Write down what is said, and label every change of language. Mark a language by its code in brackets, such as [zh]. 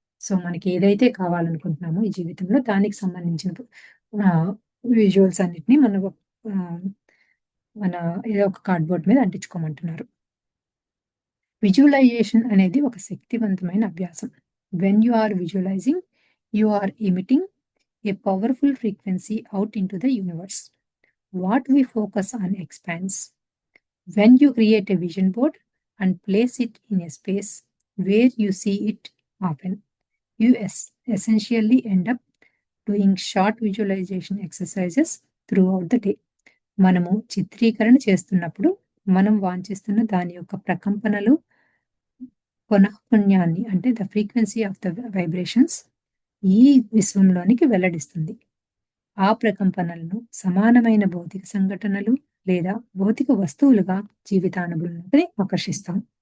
[te] So మనకి ఏదైతే కావాలనుకుంటున్నామో ఈ జీవితంలో దానికి సంబంధించిన విజువల్స్ అన్నిటిని మన ఏదో ఒక కార్డ్‌బోర్డ్ మీద అంటించుకోమంటున్నారు. విజువలైజేషన్ అనేది ఒక శక్తివంతమైన అభ్యాసం. [en] When you are visualising, you are emitting a powerful frequency out into the universe. What we focus on expands. When you create a vision board and place it in a space where you see it often, you essentially end up doing short visualization exercises throughout the day. [te] మనము చిత్రీకరణ చేస్తున్నప్పుడు మనం వాంఛిస్తున్న దాని యొక్క ప్రకంపనలు పునఃపున్యాన్ని అంటే [en] the frequency of the vibrations [te] ఈ విశ్వంలోనికి వెల్లడిస్తుంది. ఆ ప్రకంపనలను సమానమైన భౌతిక సంఘటనలు లేదా భౌతిక వస్తువులుగా జీవితానుభూతిని ఆకర్షిస్తాం.